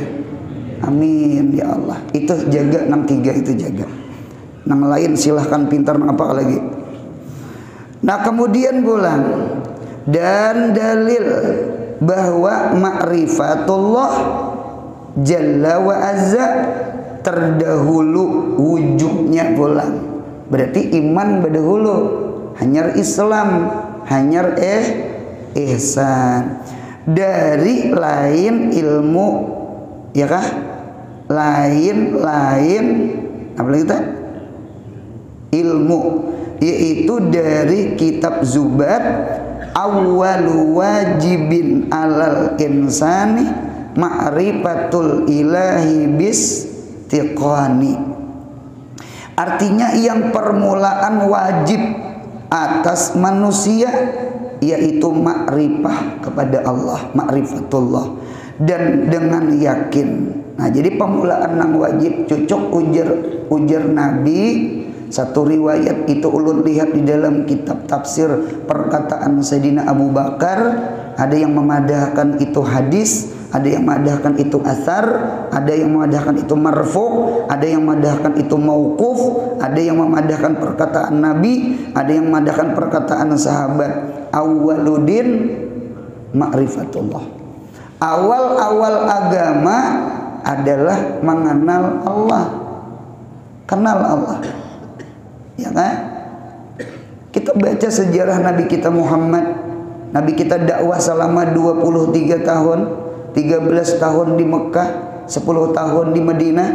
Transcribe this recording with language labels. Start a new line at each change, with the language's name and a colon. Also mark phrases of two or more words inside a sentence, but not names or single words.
Arabic: آمين يا الله.
Banjar: Itu jaga nang 3 itu jaga. Nang lain silahkan pintar nang apa lagi. Nah kemudian pulang. Dan dalil bahwa ma'rifatullah
Arabic: جل وعز,
Banjar: terdahulu wujudnya pulang. Berarti iman berdahulu, hanyar Islam, hanyar ihsan. Dari lain ilmu, ya kah? Lain apa lagi tadi? Ilmu, yaitu dari kitab Zubat,
Arabic: أول واجب على الإنسان معرفة الإله باستيقان.
Indonesian: Artinya yang permulaan wajib atas manusia yaitu makrifah kepada Allah, makrifatullah, dan dengan yakin.
Banjar: Nah, jadi permulaan nang wajib cocok ujar Nabi. Satu riwayat itu ulun lihat di dalam kitab tafsir perkataan Sayyidina Abu Bakar, ada yang memadahkan itu hadis, ada yang memadahkan itu athar, ada yang memadahkan itu marfu', ada yang memadahkan itu mauquf, ada yang memadahkan perkataan Nabi, ada yang memadahkan perkataan sahabat.
Arabic: أول الدين معرفة الله.
Indonesian: Awal-awal agama adalah mengenal Allah. Kenal Allah. Ya kan? Kita baca sejarah Nabi kita Muhammad. Nabi kita dakwah selama 23 tahun, 13 tahun di Mekah, 10 tahun di Madinah.